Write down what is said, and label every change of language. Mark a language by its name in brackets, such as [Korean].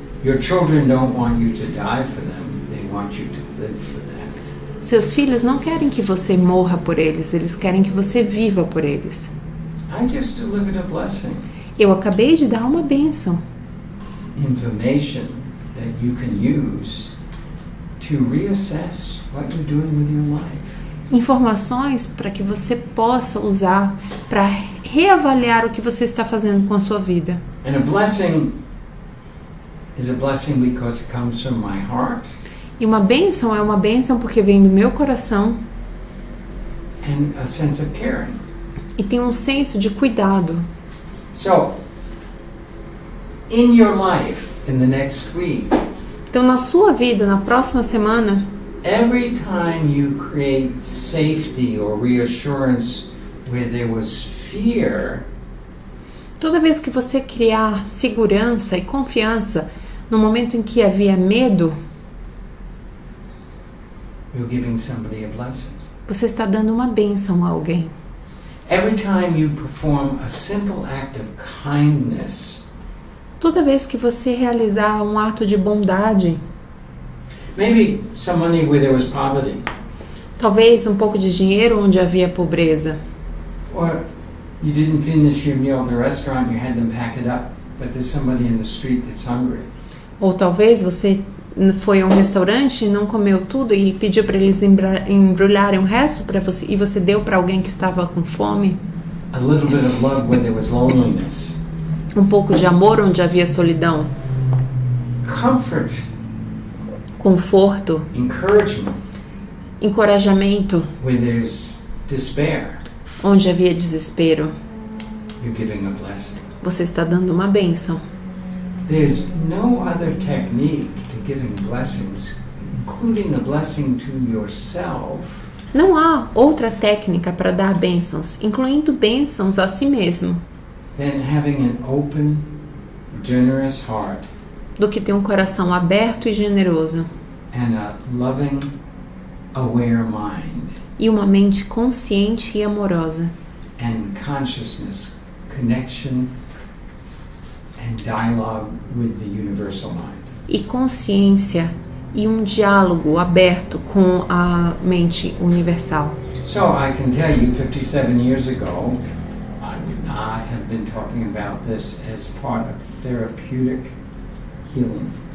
[English] Your children don't want you to die for them. They want you to live for them. [Portuguese] Seus filhos não querem que você morra por eles, eles querem que você viva por eles. [English] I just delivered a blessing. [Portuguese] Eu acabei de dar uma bênção. [English] Information that you can use to reassess what you're doing with your life. [Portuguese] Informações para que você possa usar para reavaliar o que você está fazendo com a sua vida. [English] And a blessing is a blessing because it comes from my heart. [Portuguese] E uma bênção é uma bênção porque vem do meu coração. [English] And a sense of caring. [Portuguese] E tem um senso de cuidado. [English] So, in your life, in the next week, [Portuguese] Então, na sua vida, na próxima semana, [English] every time you create safety or reassurance where there was fear, [Portuguese] toda vez que você criar segurança e confiança no momento em que havia medo, [English] you're giving somebody a blessing. [Portuguese] você está dando uma bênção a alguém. [English] Every time you perform a simple act of kindness, [Portuguese] Toda vez que você realizar um ato de bondade, [English] maybe some money where there was poverty, [Portuguese] talvez um pouco de dinheiro onde havia pobreza, [English] or you didn't finish your meal at the restaurant, you had them pack it up, but there's somebody in the street that's hungry. [Portuguese] ou talvez você foi a um restaurante e não comeu tudo e pediu para eles embrulharem o resto para você e você deu para alguém que estava com fome? [English] A little bit of love where there was loneliness. [Portuguese] Um pouco de amor onde havia solidão, [English] Comfort, [Portuguese] conforto, [English] encouragement [Portuguese] encorajamento [English] where there's despair. [Portuguese] onde havia desespero. [English] You're giving a blessing. [Portuguese] Você está dando uma bênção. [English] There's no other technique to giving blessings, including a blessing to yourself, [Portuguese] Não há outra técnica para dar bênçãos, incluindo bênçãos a si mesmo, [English] than having an open, generous heart [Portuguese] do que ter um coração aberto e generoso [English] and a loving, aware mind [Portuguese] e uma mente consciente e amorosa [English] and consciousness, connection and dialogue with the universal mind. [Portuguese] e consciência e um diálogo aberto com a mente universal. [English] So I can tell you 57 years ago, I would not have been talking about this as part of therapeutic healing.